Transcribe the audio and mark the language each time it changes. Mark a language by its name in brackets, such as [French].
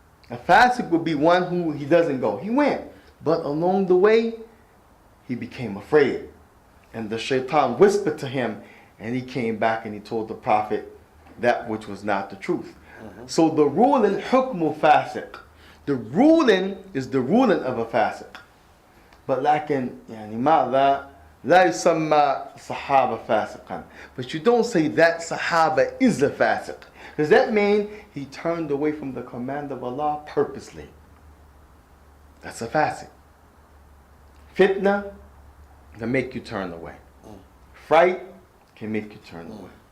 [English] A fasiq would be one who he doesn't go. He went. But along the way, he became afraid. And the shaitan whispered to him, and he came back and he told the prophet that which was not the truth. So the ruling, hukmu fasiq. The ruling is the ruling of a fasiq. But [Arabic] lakin, لا يسمى صحابة فاسقا. [English] But you don't say that Sahaba is a fasiq. Does that mean he turned away from the command of Allah purposely? That's a facet. Fitna can make you turn away. Fright can make you turn away.